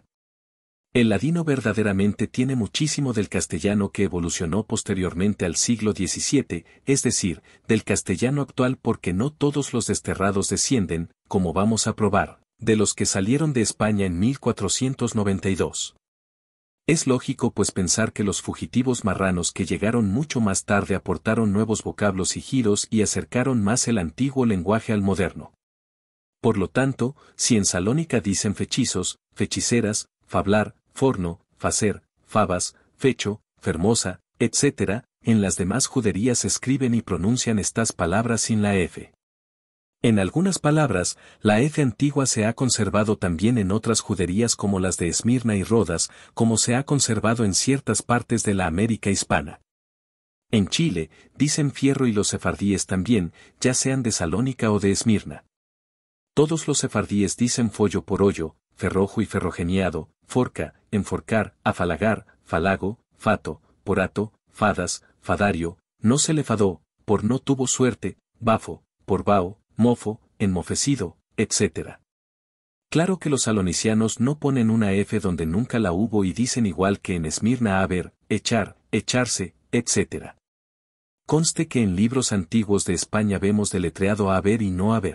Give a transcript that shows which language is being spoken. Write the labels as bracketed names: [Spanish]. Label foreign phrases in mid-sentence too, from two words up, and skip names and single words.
[Spanish] El ladino verdaderamente tiene muchísimo del castellano que evolucionó posteriormente al siglo XVII, es decir, del castellano actual porque no todos los desterrados descienden, como vamos a probar, de los que salieron de España en 1492. Es lógico pues pensar que los fugitivos marranos que llegaron mucho más tarde aportaron nuevos vocablos y giros y acercaron más el antiguo lenguaje al moderno. Por lo tanto, si en Salónica dicen fechizos, fechiceras, fablar, forno, facer, fabas, fecho, fermosa, etc., en las demás juderías escriben y pronuncian estas palabras sin la F. En algunas palabras, la F antigua se ha conservado también en otras juderías como las de Esmirna y Rodas, como se ha conservado en ciertas partes de la América hispana. En Chile, dicen fierro y los sefardíes también, ya sean de Salónica o de Esmirna. Todos los sefardíes dicen follo por hoyo, ferrojo y ferrogeniado, forca, enforcar, afalagar, falago, fato, porato, fadas, fadario, no se le fadó, por no tuvo suerte, bafo, por bao, mofo, enmofecido, etc. Claro que los salonicianos no ponen una F donde nunca la hubo y dicen igual que en Esmirna haber, echar, echarse, etc. Conste que en libros antiguos de España vemos deletreado haber y no haber.